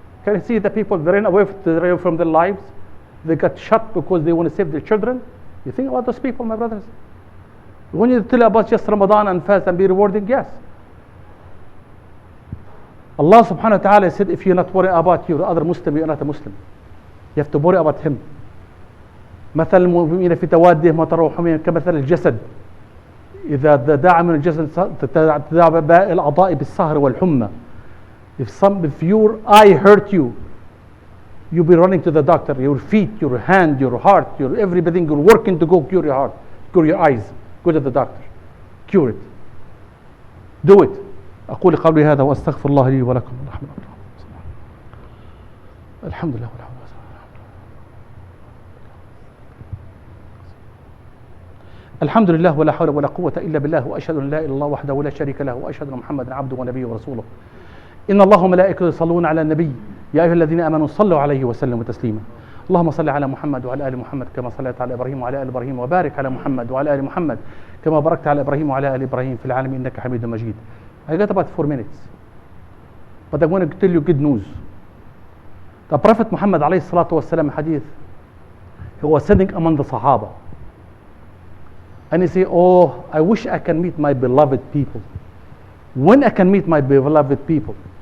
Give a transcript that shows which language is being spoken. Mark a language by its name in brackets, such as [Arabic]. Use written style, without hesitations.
[English] Can you see the people that ran away from their lives? They got shot because they want to save their children. You think about those people, my brothers? When you tell about just Ramadan and fast and be rewarding, yes. Allah subhanahu wa ta'ala said, if you're not worried about your other Muslim, you're not a Muslim. You have to worry about him. [Arabic] مثل المؤمنين في توادهم وتراحمهم كمثل الجسد إذا دعا من الجسد تداعى باقي الأعضاء بالسهر والحمى. [English] If your eye hurt you, you'll be running to the doctor. Your feet, your hand, your heart, your everything, you're working to go cure your heart, cure your eyes. Go to the doctor, cure it. Do it. [Arabic] أقول قولي هذا وأستغفر الله لي ولكم. الحمد لله. الحمد لله ولا حول ولا قوة إلا بالله وأشهد أن لا إله إلا الله وحده لا شريك له وأشهد أن محمدا عبده ونبيه ورسوله. إن الله وملائكته يصلون على النبي يا أيها الذين آمنوا صلوا عليه وسلموا تسليما. اللهم صل على محمد وعلى آل محمد كما صليت على إبراهيم وعلى آل إبراهيم وبارك على محمد وعلى آل محمد كما باركت على إبراهيم وعلى آل إبراهيم في العالمين إنك حميد مجيد. [English] I got about 4 minutes, but I'm going to tell you good news. The Prophet Muhammad [Arabic] عليه الصلاة والسلام [English] hadith, he was sitting among the Sahaba. And he said, oh, I wish I can meet my beloved people. When I can meet my beloved people?